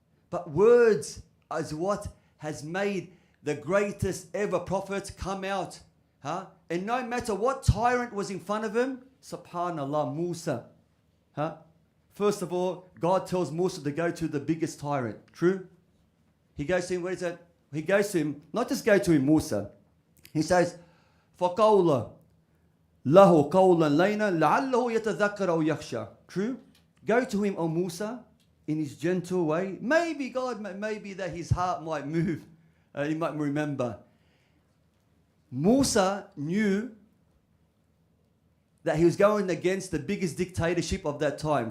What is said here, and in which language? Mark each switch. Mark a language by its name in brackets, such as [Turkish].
[English] But words is what has made the greatest ever prophet come out. And no matter what tyrant was in front of him, subhanallah, Musa. First of all, God tells Musa to go to the biggest tyrant. True? He goes to him, what is that? He goes to him, not just go to him, Musa. [Arabic] He says, فَقَوْلَ لَهُ قَوْلًا لَيْنًا لَعَلَّهُ يَتَذَكَّرَ أَوْ يَخْشَى. [English] True? Go to him, O Musa, in his gentle way. Maybe that his heart might move. He might remember. Musa knew that he was going against the biggest dictatorship of that time.